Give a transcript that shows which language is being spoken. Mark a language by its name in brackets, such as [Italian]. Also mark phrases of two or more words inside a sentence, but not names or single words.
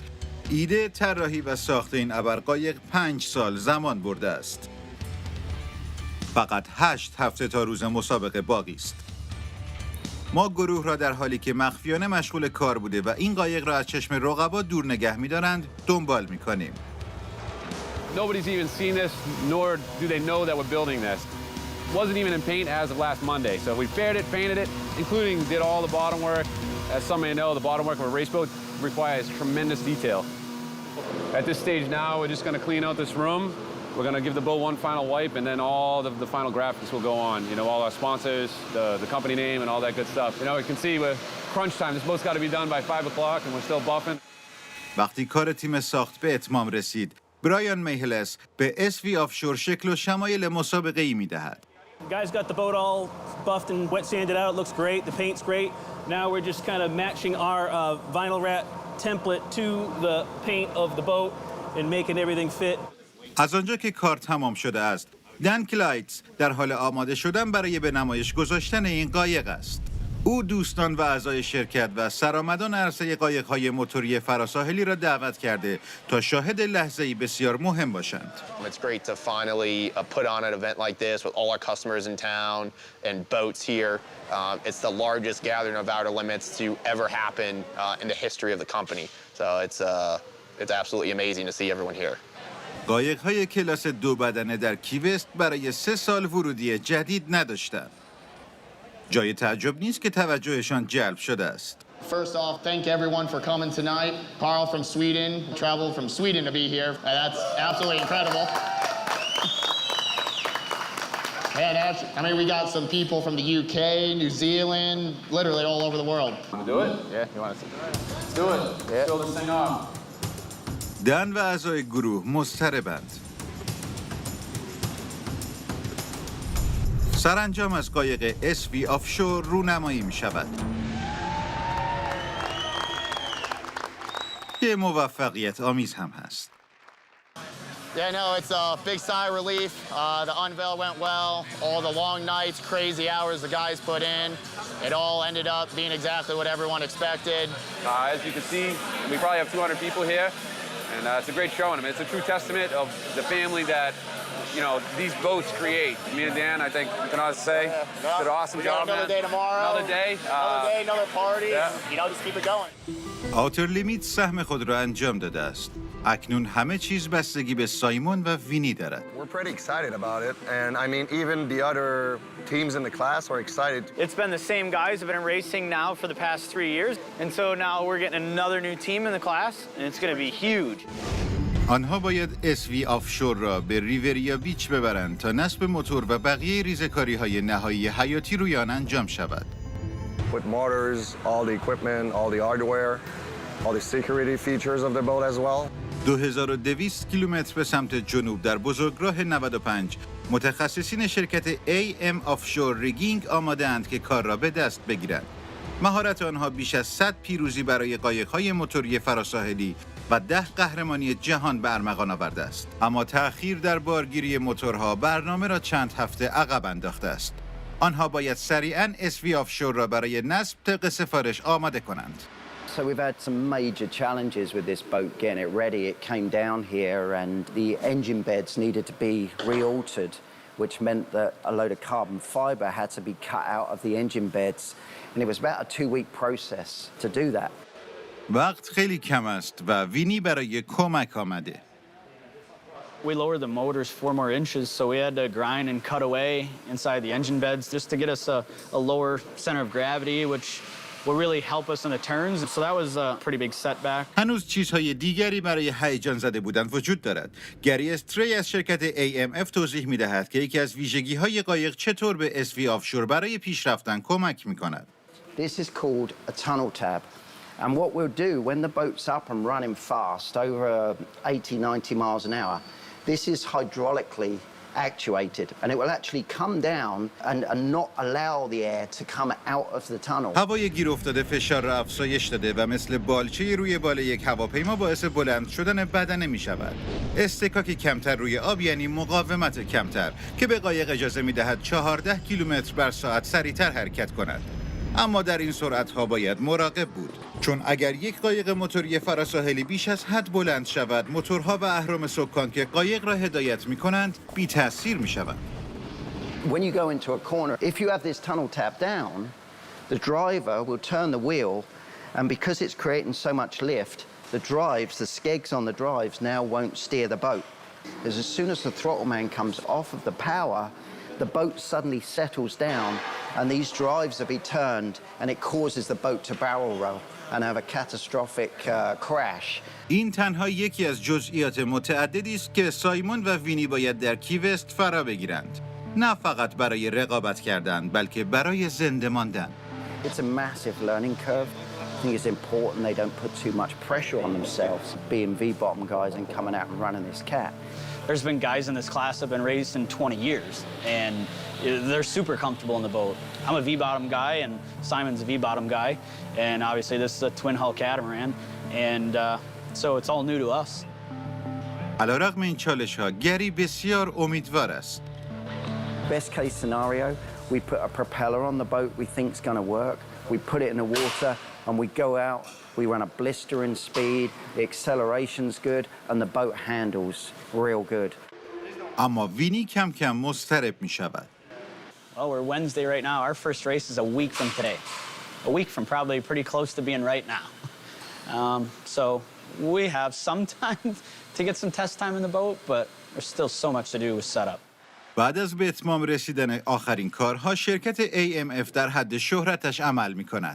[Persian] ایده، طراحی و ساخت این ابرقایق 5 سال زمان برده است. فقط 8 هفته تا روز مسابقه باقی است. ما گروه را در حالی که مخفیانه مشغول کار بوده و این قایق را از چشم رقبا دور نگه می‌دارند دنبال می‌کنیم. [English] Nobody's even seen this, nor do they know that we're building this. Wasn't even in paint as of last Monday. So we faired it, painted it, including did all the bottom work. As some may know, the bottom work of a race boat requires tremendous detail. At this stage now, we're just going to clean out this room. We're going to give the boat one final wipe, and then all the final graphics will go on. All our sponsors, the company name, and all that good stuff. You can see we're crunch time. This boat's got to be done by 5 o'clock, and we're still buffing. [Persian] وقتی کار تیم ساخت به اتمام رسید، برایان میهلس به SV آفشور شکل و شمایل مسابقه‌ای می‌دهد. [English] Guys got the boat all buffed and wet sanded out. It looks great. The paint's great. Now we're just kind of matching our vinyl wrap template to the paint of the boat and making everything fit. [Persian] از آنجا که کار تمام شده است، دن کلایتس در حال آماده شدن برای به نمایش گذاشتن این قایق است. او دوستان و اعضای شرکت و سرآمدان عرصه قایق‌های موتوری فراساحلی را دعوت کرده تا شاهد لحظه‌ای بسیار مهم باشند. [English] It's great to finally put on an event like this with all our customers in town and boats here. It's the largest gathering of outer limits to ever happen in the history of the company. So it's absolutely amazing to see everyone here. [Persian] قایق‌های کلاس 2 بدنه در کی وست برای 3 سال ورودی جدید نداشتند. جای تعجب نیست که توجهشان جلب شده است. [English] First off, thank everyone for coming tonight. Carl from Sweden, traveled from Sweden to be here. That's absolutely incredible. And I mean, we got some people from the UK, New Zealand, literally all over the world. Do it? Yeah, you want to see? Let's do it. Yeah. Show this thing off. [Persian] دن و اعضای گروه مضطربند. سرانجام از قایق SV آفشور رونمایی می شود که موفقیت آمیز هم هست. [English] Yeah, no, it's a big sigh of relief. The unveil went well. All the long nights, crazy hours the guys put in. It all ended up being exactly what everyone expected. As you can see, we probably have 200 people here, and it's a great showing. I mean, it's a true testament of the family that, you know, these boats create. Me and Dan, I think we can all say, did an awesome job, Another man. day tomorrow. Another day. Another day, another party. Yeah. You know, just keep it going. [Persian] آوتر لیمیت سهم خود را انجام داده است. اکنون همه چیز بستگی به سایمون و وینی دارد. [English] We're pretty excited about it, and I mean, even the other teams in the class are excited. It's been the same guys have been racing now for the past 3 years, and so now we're getting another new team in the class, and it's going to be huge. [Persian] آنها باید SV آفشور را به ریوریا بیچ ببرند تا نصب موتور و بقیه ریزکاری‌های نهایی حیاتی روی آن انجام شود. [English] With motors, all the equipment, all the hardware, all the security features of the boat as well. [Persian] 2200 کیلومتر به سمت جنوب در بزرگراه 95 متخصصین شرکت AM آفشور ریگینگ آماده‌اند که کار را به دست بگیرند. مهارت آنها بیش از 100 پیروزی برای قایق‌های موتوری فراساحلی و 10 قهرمانی جهان به ارمغان آورده است. اما تأخیر در بارگیری موتورها برنامه را چند هفته عقب انداخته است. آنها باید سریعاً SV آفشور را برای نصب طبق سفارش آماده کنند. [English] So we've had some major challenges with this boat getting it ready. It came down here and the engine beds needed to be re-altered, which meant that a load of carbon fiber had to be cut out of the engine beds. And it was about a 2-week process to do that. [Persian] وقت خیلی کم است و وینی برای کمک آمده. [English] We lowered the motors 4 more inches, so we had to grind and cut away inside the engine beds just to get us a lower center of gravity, which will really help us in the turns. So that was a pretty big setback. [Persian] هنوز چیزهای دیگری برای هیجان زده بودن وجود دارد. گری استری از شرکت AMF توضیح می‌دهد که یکی از ویژگی‌های قایق چطور به SV آفشور برای پیشرفتن کمک می‌کند. [English] This is called a tunnel tab. And what we'll do when the boat's up and running fast, over 80, 90 miles an hour, this is hydraulically actuated, and it will actually come down and not allow the air to come out of the tunnel. [Persian] هوای گیر افتاده فشار را افزایش داده و مثل بالچه روی بال یک هواپیما باعث بلند شدن بدنه می شود. استکاک کمتر روی آب یعنی مقاومت کمتر که به قایق اجازه می دهد 14 کیلومتر بر ساعت سریعتر حرکت کند. اما در این سرعت‌ها باید مراقب بود، چون اگر یک قایق موتوری فراساحلی بیش از حد بلند شود، موتورها و اهرم سکان که قایق را هدایت می‌کنند بی تأثیر می‌شوند. [English] When you go into a corner, if you have this tunnel tab down, the driver will turn the wheel, and because it's creating so much lift, the skegs on the drives now won't steer the boat. As soon as the throttle man comes off of the power, the boat suddenly settles down and these drives will be turned and it causes the boat to barrel roll and have a catastrophic crash. [Persian] این تنها یکی از جزئیات متعددی است که سایمون و وینی باید در کیوست فرا بگیرند. نه فقط برای رقابت کردن بلکه برای زنده ماندن. [English] It's a massive learning curve. I think it's important they don't put too much pressure on themselves, being V-bottom guys and coming out and running this cat. There's been guys in this class that have been racing 20 years, and they're super comfortable in the boat. I'm a V-bottom guy, and Simon's a V-bottom guy, and obviously this is a twin-hull catamaran, and so it's all new to us. [Persian] علیرغم این چالش‌ها، گری بسیار امیدوار است. [English] Best case scenario, we put a propeller on the boat we think's going to work. We put it in the water, and we go out. We run a blistering speed, the acceleration's good, and the boat handles real good. [Persian] اما وینی کم کم مضطرب می شود. [English] Well, we're Wednesday right now. Our first race is a week from today. A week from probably pretty close to being right now. So we have some time to get some test time in the boat, but there's still so much to do with setup. [Persian] بعد از به اتمام رسیدن آخرین کارها، شرکت AMF در حد شهرتش عمل می‌کند.